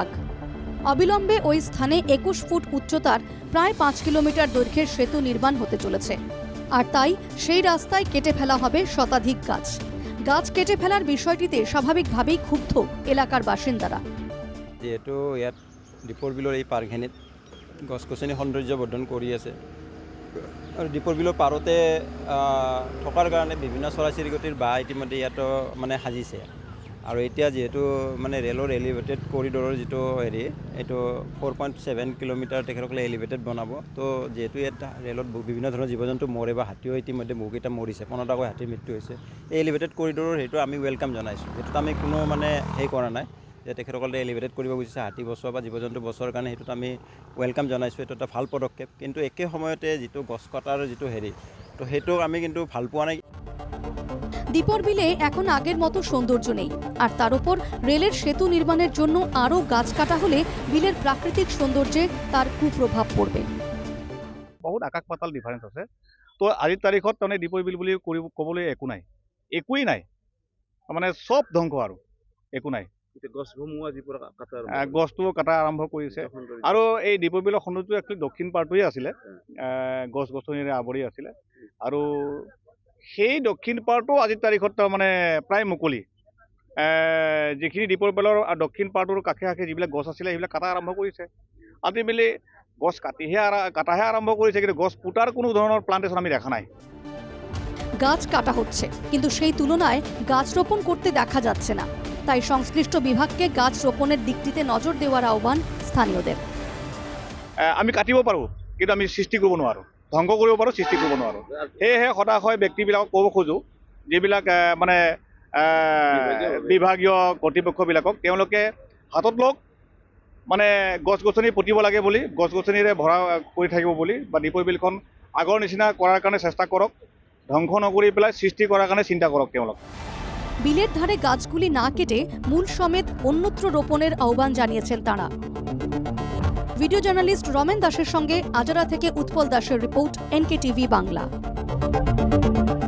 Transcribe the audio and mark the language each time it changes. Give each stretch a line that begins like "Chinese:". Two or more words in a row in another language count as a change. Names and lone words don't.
Bangla: অবিলম্বে ওই স্থানে 21 ফুট উচ্চতার প্রায় 5 কিলোমিটার দৈর্ঘ্যের সেতু নির্মাণ হতে চলেছে। আর তাই সেই রাস্তায় কেটে ফেলা হবে শতাধিক গাছ। গাছ কেটে ফেলার বিষয়টিতে স্বাভাবিকভাবেই ক্ষুব্ধ এলাকার বাসিন্দারা।
Assamese: যেহেতু ইয়াত দীপৰ বিলৰ এই পাৰ্কখিনিত গছ গছনি সৌন্দৰ্য বৰ্ধন কৰি আছে আৰু দীপৰ বিলৰ পাৰতে থকাৰ কাৰণে বিভিন্ন চৰাই চিৰিকটিৰ বাঁহ ইতিমধ্যে ইয়াতো মানে সাজিছে। আৰু এতিয়া যিহেতু মানে ৰেলৰ
English: elevated corridor
Assamese: যিটো হেৰি এইটো 4.7 কিলোমিটাৰ তেখেতসকলে এলিভেটেড বনাব। তো যিহেতু ইয়াত ৰেলত বিভিন্ন ধৰণৰ জীৱ জন্তু মৰে বা হাতীও ইতিমধ্যে বহুকেইটা মৰিছে, 15টাকৈ হাতীৰ মৃত্যু হৈছে। এই
English: elevated corridor
Assamese: সেইটো আমি ৱেলকাম জনাইছোঁ। সেইটোত আমি কোনো মানে হেৰি কৰা নাই যে তেখেতসকলে এলিভেটেড কৰিব খুজিছে হাতী বচোৱা বা জীৱ জন্তু বচোৱাৰ কাৰণে, সেইটোত আমি ৱেলকাম জনাইছোঁ। এইটো এটা ভাল পদক্ষেপ। কিন্তু একে সময়তে যিটো গছ কটাৰ যিটো হেৰি, তো সেইটো আমি কিন্তু ভাল পোৱা নাই।
Bangla: দীপর বিলে এখন আগের মতো সৌন্দর্য নেই, আর তার উপর রেলের সেতু নির্মাণের জন্য আরও গাছ কাটা হলে বিলের প্রাকৃতিক সৌন্দর্যে তার কুপ্রভাব পড়বে।
Assamese: বহুত আকাশ পাতাল ডিফাৰেঞ্চ আছে। তো আজিৰ তাৰিখত তাৰমানে দীপৰ বিল বুলি ক'বলৈ একো নাই, একোৱেই নাই। মানে চব ধ্বংস আৰু একো নাই। গছটো কাটা আৰম্ভ কৰিছে। আৰু এই দীপৰ বিলৰ সৌন্দৰ্য একচুৱেলি দক্ষিণ পাৰটোৱে আছিলে, গছ গছনিৰে আৱৰি আছিলে। আৰু সেই দক্ষিণ পাৰটো আজিৰ তাৰিখত তাৰমানে প্ৰায় মুকলি। যিখিনি দীপৰ বিলৰ দক্ষিণ পাৰটোৰ কাষে কাষে যিবিলাক গছ আছিলে সেইবিলাক কাটা আৰম্ভ কৰিছে। আল্টিমেটলি গছ কাটাহে আৰম্ভ কৰিছে, কিন্তু গছ পুতাৰ কোনো ধৰণৰ প্লান্টেশন আমি দেখা নাই।
Bangla: গাছ কাটা হচ্ছে, কিন্তু সেই তুলনায় গাছ রোপণ করতে দেখা যাচ্ছে না। তাই সংশ্লিষ্ট বিভাগকে গাছ রোপণের দিকটিতে নজর দেওয়ার আহ্বান স্থানীয়দের।
Assamese: আমি কাটিব পাৰোঁ, কিন্তু আমি সৃষ্টি কৰিব নোৱাৰোঁ। ধ্বংস কৰিব পাৰোঁ, সৃষ্টি কৰিব নোৱাৰোঁ। সেয়েহে সদাশয় ব্যক্তিবিলাকক ক'ব খোজোঁ, যিবিলাক মানে বিভাগীয় কৰ্তৃপক্ষবিলাকক, তেওঁলোকে হাতত লওক, মানে গছ গছনি পুতিব লাগে বুলি, গছ গছনিৰে ভৰা কৰি থাকিব বুলি, বা দীপৰ বিলখন আগৰ নিচিনা কৰাৰ কাৰণে চেষ্টা কৰক। ধ্বংস নকৰি পেলাই সৃষ্টি কৰাৰ কাৰণে চিন্তা কৰক তেওঁলোক।
Bangla: বিলের ধারে গাছগুলি না কেটে মূল সমেত অন্যত্র রোপণের আহ্বান জানিয়েছেন তাঁরা।
English: video journalist
Bangla: রমেন দাসের সঙ্গে আজারা থেকে উৎপল দাসের রিপোর্ট, NK টিভি বাংলা।